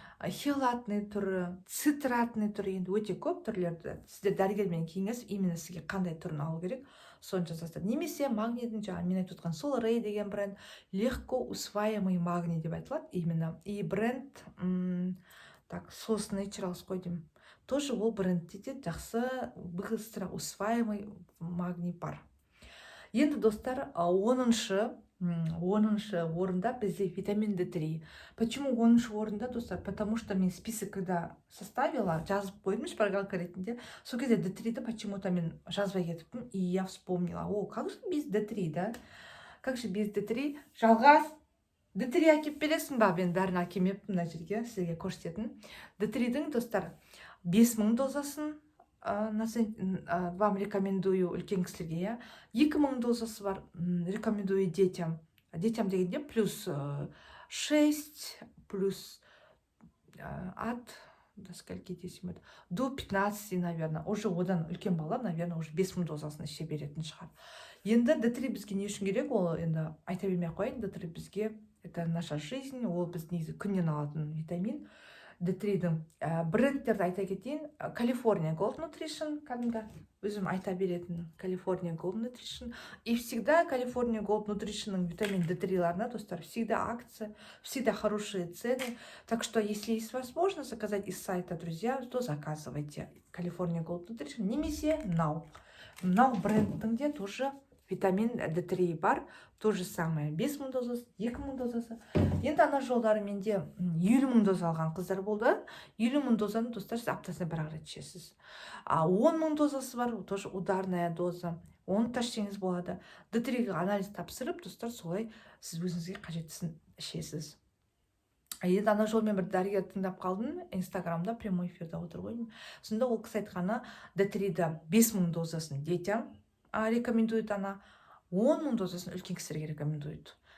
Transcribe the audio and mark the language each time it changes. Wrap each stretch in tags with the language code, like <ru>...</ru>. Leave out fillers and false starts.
<kk>Хелатный түрі, цитратный түрі, енді өте көп түрлерді. Сізде дәрігермен кеңес,</kk> <ru>именно</ru> <kk>сізге қандай түрін алу керек, соны жазасыздар. Немесе магнийдің жаңа мен айтып отқан Solarey деген бренд,</kk> <ru>легко усваиваемый магний</ru> <kk>деп айтылады</kk> <ru>именно.</ru> <kk>И бренд, так, Sos Naturals қой деймін.</kk> <ru>Тоже</ru> <kk>ол брендте де жақсы,</kk> <ru>быстро усваиваемый</ru> <kk>магний бар. Енді, достар, 10-шы орында бізде витамин D3.</kk> <ru>Почему</ru> <kk>10-шы орында, достар?</kk> <ru>Потому что мен список когда составила,</ru> <kk>жазып қойдым шпаргалка ретінде, сол кезде D3-ді</kk> <ru>почему-то</ru> <kk>мен жазбай кетіппін,</kk> <ru>и я вспомнила, как же без D3, да? Как же без D3?</ru> <kk>Жалғас, D3 әкеп бересің ба? Мен бәрін әкемеппін мына жерге, сізге көрсететін. D3-дің, достар, 5000 дозасын</kk> <ru>вам рекомендую</ru> <kk>үлкен кісілерге, 2000 дозасы бар,</kk> <ru>рекомендую детям. Детям</ru> <kk>дегенде</kk> <ru>плюс 6, плюс от, до скольки десем, до 15, наверное. Уже</ru> <kk>одан үлкен бала,</kk> <ru>наверное,</ru> <kk>уже 5000 дозасын іше беретін шығар. Енді D3 бізге не үшін керек? Ол енді айта бермей қойын, D3 бізге</kk> <ru>это наша жизнь,</ru> <kk>ол біз негізі күннен алатын витамин. D3-дің брендтерді айта кетейін. California Gold Nutrition, кәдімгі өзім айта беретін California Gold Nutrition.</kk> <ru>И всегда California Gold Nutrition'ның витамин</ru> <kk>D3-ларына, достар,</kk> <ru>всегда акция, всегда хорошие цены. Так что, если есть возможность заказать из сайта, друзья, то заказывайте California Gold Nutrition.</ru> <kk>Немесе Now. Now брендінде</kk> <ru>тоже</ru> <kk>витамин D3 бар,</kk> <ru>то же самое</ru> <kk>5000 дозасы, 2000 дозасы. Енді ана жолдары менде 50 000 доза алған қыздар болды. 50 000 дозаны достар сіз аптасына бір рет ішесіз. 10 000 дозасы бар,</kk> <ru>тоже ударная доза.</ru> <kk>Оны да ішсеңіз болады. D3-ге анализ тапсырып, достар, солай сіз өзіңізге қажеттісін ішесіз. Енді ана жолмен бір дәрігер тыңдап қалдым, инстаграмда</kk> <ru>прямой эфирде</ru> <kk>отыр ғой. Сонда ол кісі айтқаны, D3-ді 5000 дозасын</kk> <ru>детям рекомендует,</ru> <kk>ана 10 000 дозасын үлкен кісілерге</kk> <ru>рекомендует.</ru>